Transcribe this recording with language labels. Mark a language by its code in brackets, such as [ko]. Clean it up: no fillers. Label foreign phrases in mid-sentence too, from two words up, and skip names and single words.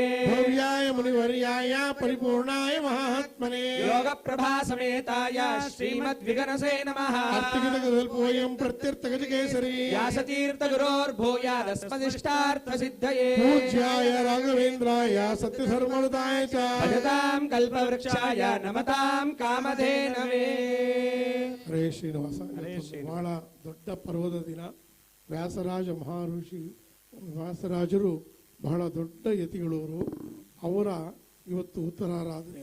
[sa] ಭವ್ಯಾಯ ಮುನಿವರ್ಯಾಯ ಪರಿಪೂರ್ಣಾಯ ಮಹಾತ್ಮನೆ ಯೋಗ ಪ್ರಭಾ ಸಮೇತಾಯ ಶ್ರೀಮದ್ವಿಗನಸೇ ನಮಃ ಅರ್ಥಗಿತಗದಲ್ಪೋಯಂ ಪ್ರತ್ಯರ್ಥಗಜಕೇಸರಿ ವ್ಯಾಸತೀರ್ಥ ಗುರೋರ್ಭೂಯಾದಸ್ಮದಿಷ್ಟಾರ್ಥ ಸಿದ್ಧಯೇ ಪೂಜ್ಯಾಯ ರಾಘವೇಂದ್ರಾಯ ಸತ್ಯಧರ್ಮೃತಾಯ ಚ ಭಜತಾಂ ಕಲ್ಪವೃಕ್ಷಾಯ ನಮತಾಂ ಕಾಮಧೇನವೇ. [kn] ಹರೇ ಶ್ರೀನಿವಾಸ. ಬಹಳ ದೊಡ್ಡ ಪರ್ವದ ದಿನ. ವ್ಯಾಸರಾಜ ಮಹರ್ಷಿ ವ್ಯಾಸರಾಜರು ಬಹಳ ದೊಡ್ಡ ಯತಿಗಳವರು. ಅವರ ಇವತ್ತು ಉತ್ತರಾರಾಧನೆ.